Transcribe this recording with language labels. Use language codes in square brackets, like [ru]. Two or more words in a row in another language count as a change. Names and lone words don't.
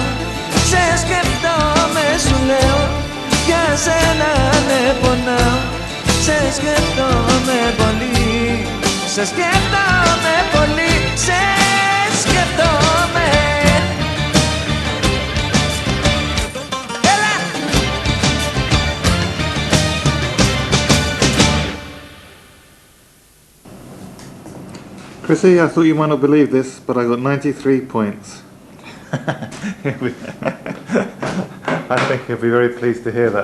[el] Σε σκεφτόμαι σου λέω, για σένα με πονάω. Σε σκεφτόμαι πολύ, σε σκέφτομαι πολύ, σε σκέφτομαι. Έλα! [en] Chrissy, I thought you might not believe this, but I got 93 points. I think he'll be very pleased to hear that.